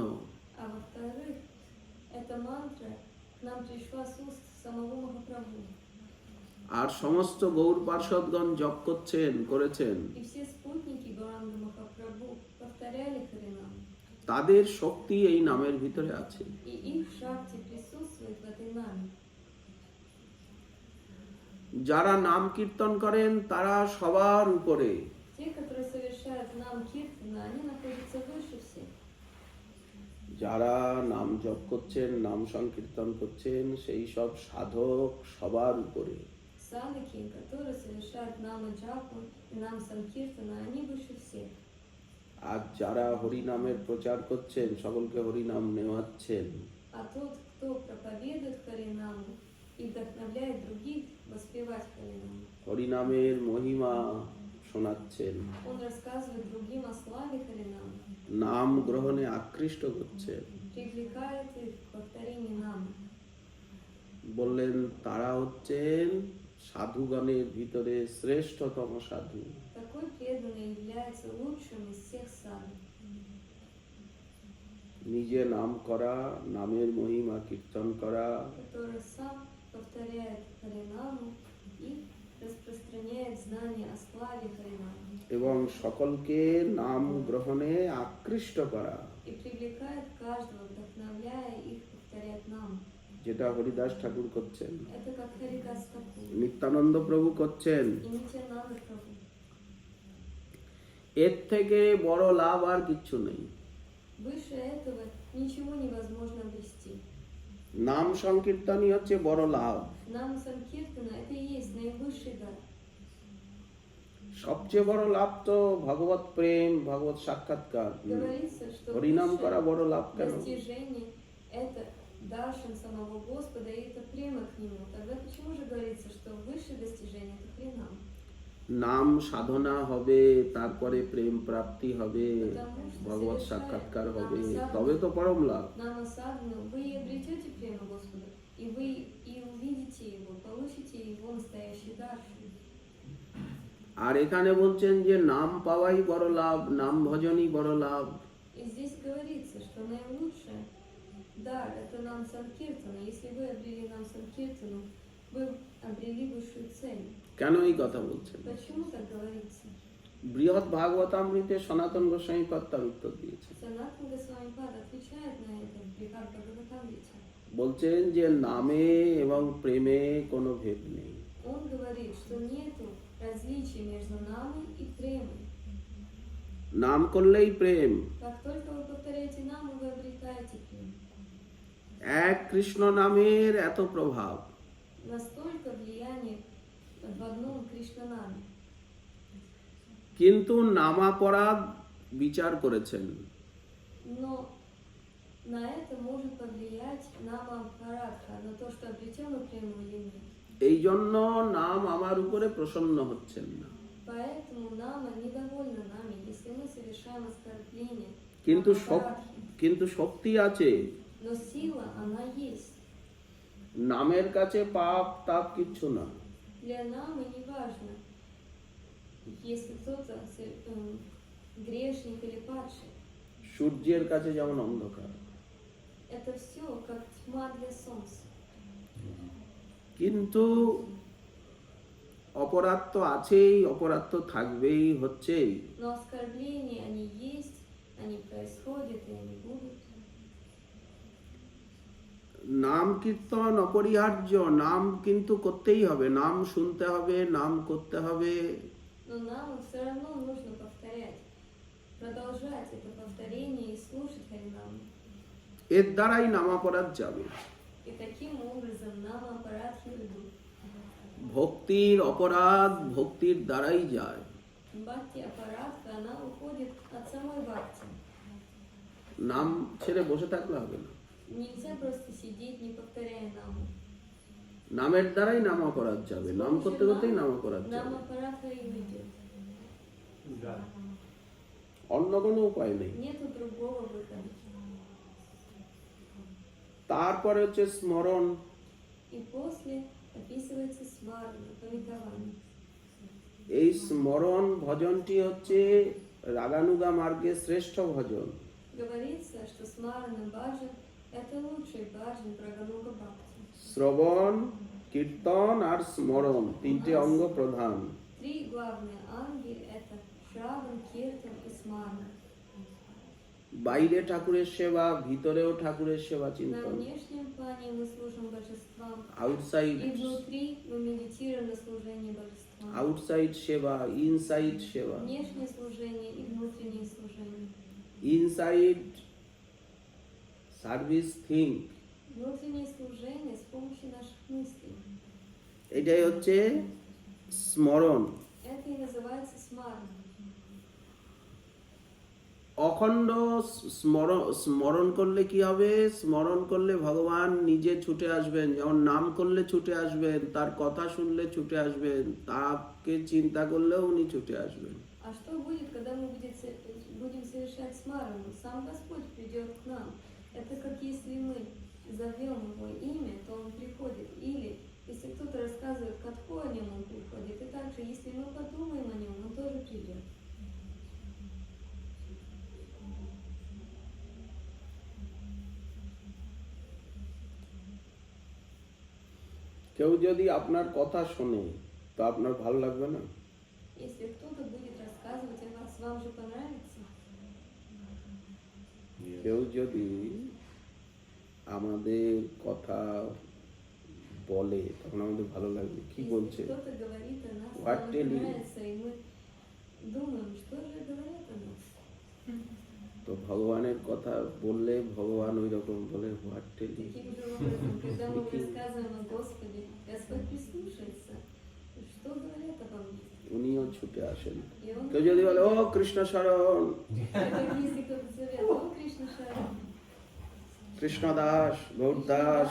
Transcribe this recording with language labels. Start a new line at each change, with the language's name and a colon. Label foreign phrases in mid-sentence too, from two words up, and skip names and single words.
Russian: а во-вторых, эта мантра к нам пришла с уст самого Махапрабху.
Bangla: আর সমস্ত গৌর পার্ষদগণ জপ করেছেন।
Russian: И все спутники Гауранга Махапрабху повторяли Харинам.
Bangla: তাদের শক্তি এই নামের ভিতরে আছে।
Russian: И их шакти присутствует в этой наме.
Bangla: যারা নাম কীর্তন করেন তারা সবার উপরে,
Russian: Те, которые совершают нам киртана, они находятся выше всех.
Bangla: যারা নাম জপ করছেন, নাম সংকীর্তন করছেন, সেই সব সাধক সবার উপরে।
Russian: Садхаки, которые совершают нам джапу и нам санкиртана, они выше всех.
Bangla: আর যারা হরিনামের প্রচার করছেন, সকলকে হরিনাম নেওয়াচ্ছেন,
Russian: А тот, кто проповедует Харинаму и вдохновляет других воспевать Харинаму,
Bangla: হরিনামের মহিমা শোনাচ্ছেন,
Russian: он рассказывает другим о славе Харинаму,
Bangla: নাম গ্রহণে আকৃষ্ট করছেন,
Russian: привлекает их к повторению намы.
Bangla: বললেন তারা হচ্ছেন সাধুগণের ভিতরে শ্রেষ্ঠতম সাধু।
Russian: Такой преданный является лучшим из всех садху.
Bangla: নিজে নাম করা, নামের মহিমা কীর্তন করা,
Russian: Который сам повторяет Харинаму и распространяет знания о славе Харинаму.
Bangla: এবং সকলকে নাম গ্রহণে আকৃষ্ট করা,
Russian: И привлекает каждого, вдохновляя их повторять наму.
Bangla: যেটা হরিদাস ঠাকুর করছেন,
Russian: Это как Харидас Такур
Bangla: নিত্যানন্দ প্রভু করছেন,
Russian: и Нитянанда Прабhu.
Bangla: এর থেকে বড় লাভ আর কিচ্ছু নেই।
Russian: Выше этого ничего невозможно обрести.
Bangla: নাম সংকীর্তনই হচ্ছে বড় লাভ।
Russian: Нам Санкиртана это и есть наивысший дар.
Bangla: সবচেয়ে বড় লাভ তো ভগবত প্রেম, ভগবত সাক্ষাৎকার।
Russian: Говорится, что
Bangla: হরিনাম করা বড় লাভ
Russian: высшее
Bangla: কেন?
Russian: достижение это даршин самого Господа и это према к Нему. Тогда почему же говорится, что высшее достижение это хренам?
Bangla: নাম সাধনা হবে, তারপরে প্রেম প্রাপ্তি হবে,
Russian: Потому что
Bangla: ভগবত
Russian: совершая
Bangla: সাক্ষাৎকার হবে,
Russian: нам
Bangla: তবে তো পরম লাভ।
Russian: Нама садхану, вы и обретете прему Господа, и вы и увидите Его, получите Его настоящий дар.
Bangla: আর এখানে বলছেন যে নাম পাওয়াই বড় লাভ, নাম ভজনই বড় লাভ।
Russian: И здесь говорится, что наилучшее дар это нам Санкиртана. Если вы обрели нам Санкиртану, вы обрели высшую цель.
Bangla: কেন এই কথা болছেন?
Russian: Почему так говорится?
Bangla: বৃহৎ ভাগবতামৃতে সনাতন গোস্বামী পাদ তার উত্তর দিয়েছে।
Russian: Санатан Госвами Пад отвечает на это в Брихад Бхагаватамрите.
Bangla: বলছেন যে নামে এবং প্রেমে কোনো ভেদ নেই।
Russian: Он говорит, что нету различия между намой и премой.
Bangla: নাম করলেই প্রেম।
Russian: Как только вы повторяете наму, вы обретаете прему.
Bangla: এক কৃষ্ণ নামের এত প্রভাব,
Russian: Настолько влияние в одном Кришнанаме.
Bangla: কিন্তু নামাপরাধ বিচার করেছেন।
Russian: Но на это может повлиять нама Парадха, на то, что обретем мы прему или нет.
Bangla: এই জন্য নাম আমার উপরে প্রসন্ন হচ্ছেন না।
Russian: Поэтому нама недовольна нами, если мы совершаем оскорбление.
Bangla: কিন্তু
Russian: Нама Парадхи.
Bangla: কিন্তু শক্তি আছে।
Russian: Но сила, она есть.
Bangla: নামের কাছে পাপ তাপ কিচ্ছু না।
Russian: Для намы не важно, если кто-то грешник или падший.
Bangla: সূর্যের কাছে যেমন অন্ধকার।
Russian: Это все как тьма для солнца.
Bangla: কিন্তু অপরাধ তো আছেই, অপরাধ তো থাকবেই, হচ্ছেই।
Russian: Но оскорбления, они есть, они происходят и они будут.
Bangla: নাম কীর্তন অপরিহার্য, নাম কিন্তু করতেই হবে, নাম শুনতে হবে, নাম করতে হবে।
Russian: Но нам все равно нужно повторять, продолжать это повторение и слушать Харинам.
Bangla: এর দ্বারাই নামাপরাধ যাবে।
Russian: И таким образом нам аппаратхи уйдут.
Bangla: ভক্তির অপরাধ ভক্তির দ্বারাই যায়।
Russian: Бхакти аппаратха, она уходит от самой бхакти.
Bangla: নাম ছেড়ে বসে থাকলে হবে না।
Russian: Нельзя просто сидеть, не повторяя наму.
Bangla: নামের দ্বারাই নামাপরাধ যাবে, নাম করতে করতেই নামাপরাধ
Russian: Нам
Bangla: যাবে।
Russian: аппаратха и уйдет.
Bangla: অন্য কোনো উপায় নেই।
Russian: Нету другого выхода.
Bangla: তারপরে হচ্ছে স্মরণ।
Russian: И после описывается смарна, пометование.
Bangla: এই স্মরণ ভজনটি হচ্ছে রাগানুগা মার্গে শ্রেষ্ঠ ভজন।
Russian: Говорится, что смарна баджан это лучший баджан прагануга бхакти.
Bangla: শ্রবণ, কীর্তন আর স্মরণ তিনটে অঙ্গ প্রধান।
Russian: Три главные анги это шраван, киртан и смарна.
Bangla: বাইরে ঠাকুরের সেবা, ভিতরেও ঠাকুরের সেবা
Russian: На
Bangla: চিন্তন।
Russian: внешнем плане мы служим божествам,
Bangla: আউটসাইড
Russian: и внутри мы медитируем на служение божествам.
Bangla: আউটসাইড সেবা, ইনসাইড সেবা।
Russian: Внешнее служение и внутреннее служение.
English: inside service think,
Russian: Внутреннее служение с помощью наших мыслей.
Bangla: এটাই হচ্ছে স্মরণ।
Russian: Это и называется смарна.
Bangla: অখণ্ড স্মরণ করলে কি হবে? স্মরণ করলে ভগবান নিজে ছুটে আসবেন। যেমন নাম করলে ছুটে আসবেন, তার কথা শুনলে ছুটে আসবেন, তাকে চিন্তা করলেও উনি ছুটে আসবেন।
Russian: А что будет, когда мы будем совершать смарану? Сам Господь придет к нам. Это как если мы зовем Его имя, то Он приходит. Или если кто-то рассказывает катху о Нем, Он приходит. И также, если мы подумаем о Нем, Он тоже придет.
Bangla: কেউ যদি আপনার কথা শোনে তো আপনার ভালো লাগবে না?
Russian: Если кто-то будет рассказывать о вас, вам же понравится.
Bangla: কেউ যদি আমাদের কথা বলে তখন আমাদের ভালো লাগবে। কি
Russian: Если
Bangla: বলছে?
Russian: кто-то говорит о нас,
English: What
Russian: нам
English: tell
Russian: это
English: you?
Russian: нравится, и мы думаем, что же говорят о нас.
Bangla: তো ভগবানের কথা বললে ভগবান ওই রকম বলে
English: what tell.
Russian: Таким же образом, когда мы рассказываем о Господе, Господь прислушается, что говорят обо мне.
Bangla: উনিও ছুটে আসেন।
Russian: И Он
Bangla: কেউ যদি বলে ও কৃষ্ণ শরণ,
Russian: это если кто-то зовет, о Кришна Шарам,
Bangla: কৃষ্ণ দাস, গৌর দাস,